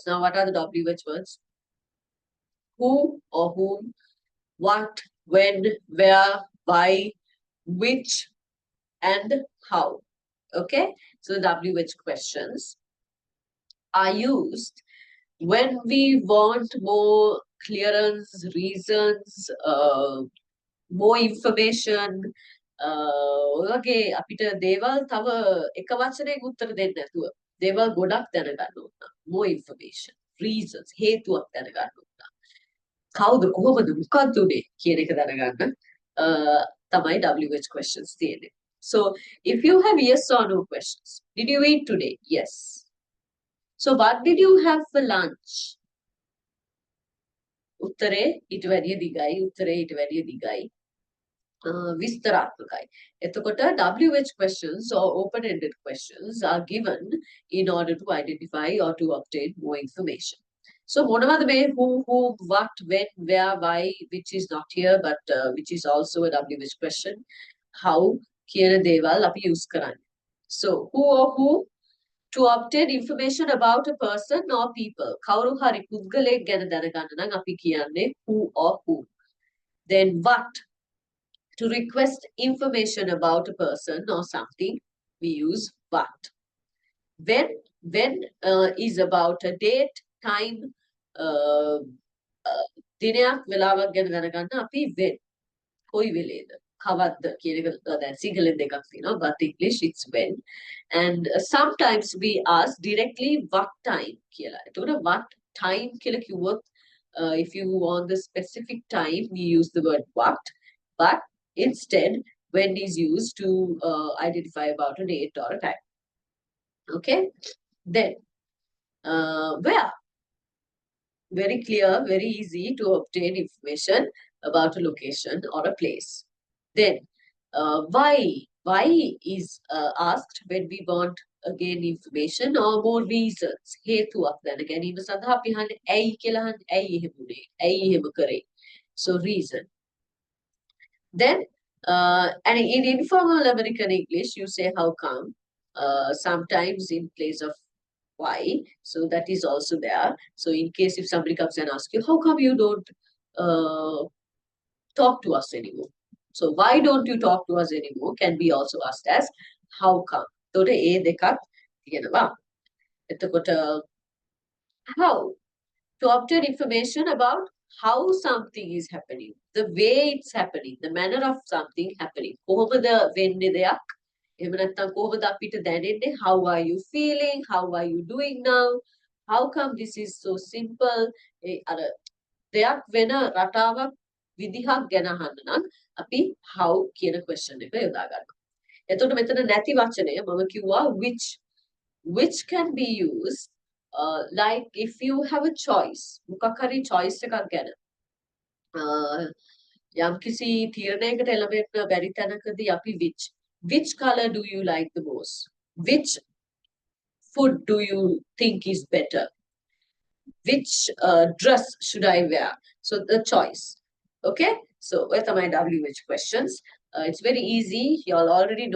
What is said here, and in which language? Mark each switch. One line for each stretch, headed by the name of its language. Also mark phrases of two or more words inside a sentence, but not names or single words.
English: Now, what are the WH words? Who or whom, what, when, where, why, which, and how. Okay, so WH questions are used when we want more clearance, reasons, more information.
Sinhala: ඔයගේ අපිට දේවල් තව එක වචනයක උත්තර දෙන්න නැතුව දේවල් ගොඩක් දැනගන්න ඕන.
English: More information, reasons,
Sinhala: හේතුවක් දැනගන්න ඕන. කවුද කොහොමද මොකක්ද උනේ කියන එක දැනගන්න තමයි
English: WH questions
Sinhala: තියෙන්නේ.
English: So if you have yes or no questions, did you eat today? Yes. So what did you have for lunch?
Sinhala: උත්තරේ ඊට වැඩිය දිගයි. උත්තරේ ඊට වැඩිය දිගයි. විස්තරාත්මකයි.
English: එතකොට WH questions or open-ended questions are given in order to identify or to obtain more information. So
Sinhala: මොනවද මේ
English: who, what, when, where, why, which is not here but which is also a WH question.
Sinhala: How කියන දේවල් අපි use කරන්නේ.
English: So who or who, to obtain information about a person or people.
Sinhala: කවුරු හරි පුද්ගලයෙක් ගැන දැනගන්න නම් අපි කියන්නේ
English: who or who. Then what, to request information about a person or something, we use what. When is about a date, time,
Sinhala: දිනයක් වෙලාවක් ගැන දැනගන්න අපි when. කොයි වෙලේද? කවද්ද කියන එක දැන් සිංහලෙන් දෙකක් තියෙනවා,
English: but English it's when. And sometimes we ask directly what time කියලා. එතකොට what time
Sinhala: කියලා කිව්වොත්
English: if you want the specific time we use the word what, but instead when is used to identify about a date or a time. Okay, then Where? Very clear, very easy to obtain information about a location or a place. Then, why? Why is asked when we want again information or more reasons.
Sinhala: හේතුවක් දැන ගැනීම සඳහා අපි අහන්නේ ඇයි කියලා අහන්නේ. ඇයි එහෙම උනේ? ඇයි එහෙම කරේ?
English: So reason. Then, and in informal American English, you say how come. Sometimes in place of why. So that is also there. So in case if somebody comes and asks you, how come you don't talk to us anymore? So why don't you talk to us anymore can be also asked as how come.
Sinhala: එතකොට ඒ දෙකක් තියෙනවා.
English: එතකොට how to obtain information about how something is happening, the way it's happening, the manner of something happening.
Sinhala: කොහොමද වෙන්නේ දෙයක්? එහෙම නැත්නම් කොහොමද අපිට දැනෙන්නේ?
English: How are you feeling? How are you doing now? How come this is so simple?
Sinhala: අර දෙයක් වෙන රටාවක් විදිහක් ගැන අහන්න නම් අපි how කියන question එක යොදා ගන්නවා. එතකොට මෙතන නැති වචනය මම කිව්වා
English: which can be used like if you have a choice.
Sinhala: මොකක් හරි choice එකක් ගැන යම්කිසි තීරණයකට එළඹෙන්න බැරි තැනකදී අපි
English: which color do you like the most? Which food do you think is better? Which dress should I wear? So the choice. Okay, so where are my WH questions? It's very easy, you all already know.